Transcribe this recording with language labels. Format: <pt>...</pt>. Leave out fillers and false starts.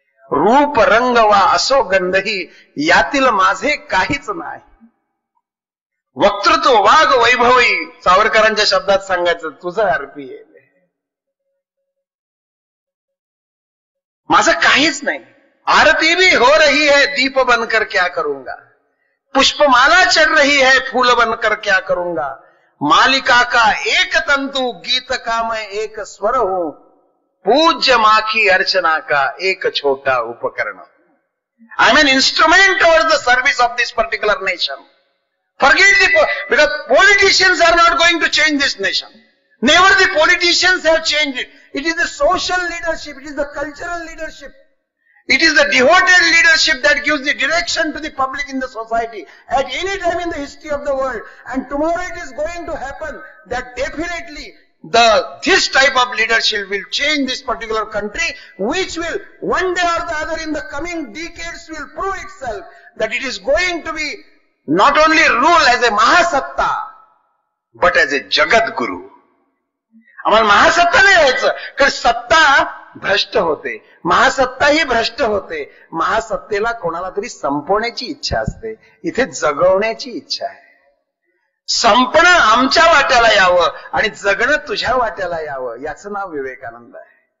<mr>रूप रंग वा असो गंधही यातील माझे काहीच नाही. वक्तृत्व वाघ वैभवी, सावरकरांच्या शब्दात सांगायचं, तुझं अर्पी आहे, माझं काहीच नाही.</mr> <hi>आरती भी हो रही है, दीप बनकर क्या करूंगा. पुष्पमाला चढ़ रही है, फूल बनकर क्या करूंगा. मालिका का एक तंतु, गीत का मैं एक स्वर हूं. पूज्य मां की अर्चना का एक छोटा उपकरण.</hi> <en>I am an instrument over the service of this particular nation. Forget because politicians are not going to change this nation. Never the politicians have changed it. It is the social leadership, it is the cultural leadership. It is the devoted leadership that gives the direction to the public in the society at any time in the history of the world. And tomorrow it is going to happen that definitely this type of leadership will change this particular country, which will one day or the other in the coming decades will prove itself that it is going to be not only rule as a Mahasatta, but as a Jagat Guru.</en> <mr>आम्हाला महासत्ता नाही व्हायचं, कारण सत्ता भ्रष्ट होते, महासत्ता ही भ्रष्ट होते. महासत्तेला कोणाला तरी संपवण्याची इच्छा असते, इथे जगवण्याची इच्छा आहे. संपणं आमच्या वाट्याला यावं आणि जगणं तुझ्या वाट्याला यावं, याचं नाव विवेकानंद आहे.</mr>